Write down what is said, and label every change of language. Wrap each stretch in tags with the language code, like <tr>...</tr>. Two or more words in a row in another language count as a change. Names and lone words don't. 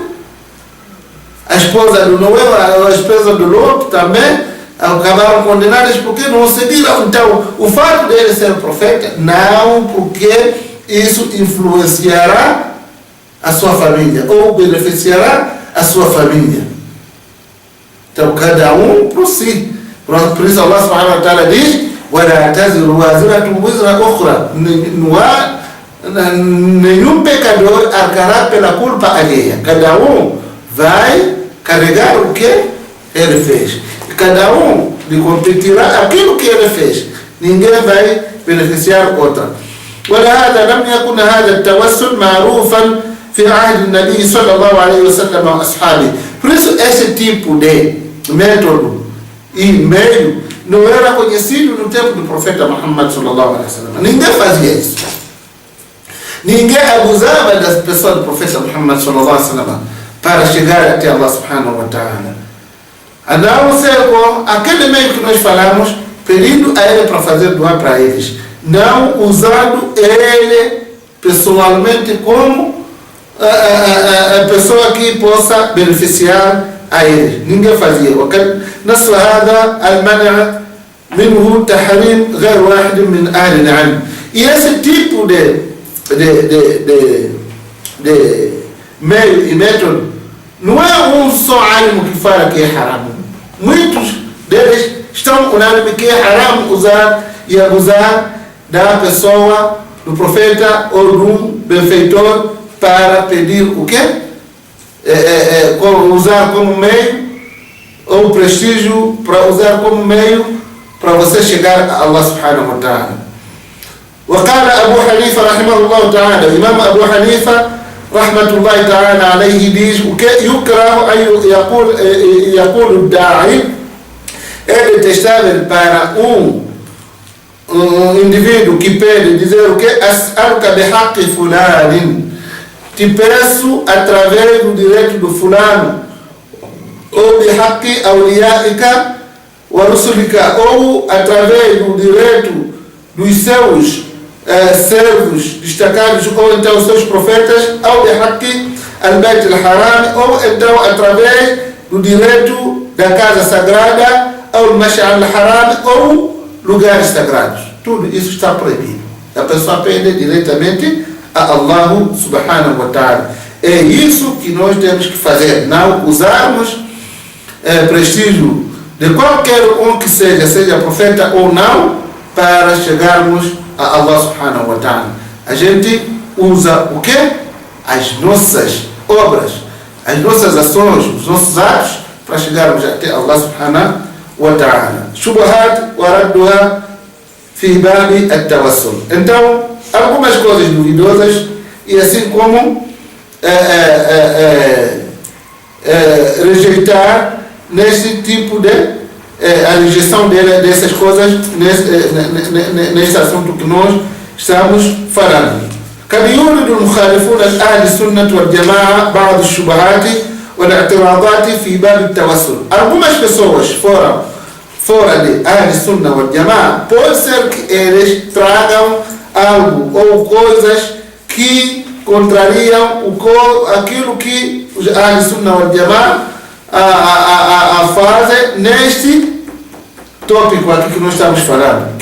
<pt>A esposa do Noé, a esposa do Lot também acabaram condenadas porque não seguiram. Então, o fato dele ser profeta, não, porque isso influenciará a sua família, ou beneficiará a sua família. Então, cada um por si. Por isso</pt> <ar>الله سبحانه وتعالى</ar> <pt>diz:</pt> <ar>وَلَا تَزِرُ وَازِرَةٌ وِزْرَ أُخْرَى.</ar> <pt>Não há nenhum pecador arcará pela culpa alheia. Cada vai carregar o que ele fez. Cada lhe competirá aquilo que ele fez. Ninguém vai beneficiar outra.</pt> <ar>ولهذا لم يكن هذا التوسل معروفا في عهد النبي صلى الله عليه وسلم وأصحابه.</ar> <pt>Por isso esse tipo de método e meio não era conhecido no tempo do profeta Muhammad</pt> <ar>صلى الله عليه وسلم.</ar> <pt>Ninguém fazia isso. Ninguém abusava das pessoas do profeta Muhammad</pt> <ar>صلى الله عليه وسلم</ar> <pt>para chegar até</pt> <ar>الله سبحانه وتعالى.</ar> <pt>A não ser com aquele meio que nós falamos, pedindo a ele para fazer doar para eles, não usando ele pessoalmente como a pessoa que possa beneficiar a eles. Ninguém fazia.</pt> <ar>نص هذا المنع منه تحريم غير واحد من أهل العلم.</ar> <pt>E esse tipo de meio e método não é só alimo que fala que é haram. Muitos deles estão unânimes que é haram usar e abusar da pessoa, do profeta ou do benfeitor para pedir o quê? Usar como meio, ou prestígio para usar como meio para você chegar a</pt> <ar>الله سبحانه وتعالى. وقال أبو حنيفة رحمه الله تعالى, الإمام أبو حنيفة رحمة الله تعالى عليه diz: يكره أن يقول الداعي,</ar> <pt>é detestável para indivíduo que pede dizer o que?</pt> <ar>أسألك بحق فلان,</ar> <pt>te peço através do direito do fulano, ou</pt> <ar>بحق أوليائك ورسلك,</ar> <pt>ou através do direito dos seus servos destacados, ou então seus profetas, ou</pt> <ar>بحق البيت الحرام,</ar> <pt>ou então através do direito da casa sagrada, ou</pt> <ar>المشعر الحرام,</ar> <pt>ou lugares sagrados. Tudo isso está proibido. A pessoa pede diretamente a</pt> <ar>الله سبحانه وتعالى.</ar> <pt>É isso que nós temos que fazer, não usarmos prestígio de qualquer que seja profeta ou não, para chegarmos a</pt> <ar>الله سبحانه وتعالى.</ar> <pt>A gente usa o quê? As nossas obras, as nossas ações, os nossos atos, para chegarmos até</pt> <ar>الله سبحانه وتعالى. شبهات وردها في باب التوسل.</ar> <pt>Então, algumas coisas duvidosas, e assim como rejeitar nesse tipo de a rejeição dessas coisas neste assunto que nós estamos falando.</pt> <ar>قد يورد المخالفون لأهل السنة والجماعة بعض الشبهات والاعتراضات في باب التوسل.</ar> <pt>Algumas pessoas fora de</pt> <ar>أهل السنة والجماعة,</ar> <pt>pode ser que eles tragam algo ou coisas que contrariam aquilo que os</pt> <ar>أهل السنة والجماعة</ar> <pt>fazem neste tópico aqui que nós estamos falando.</pt>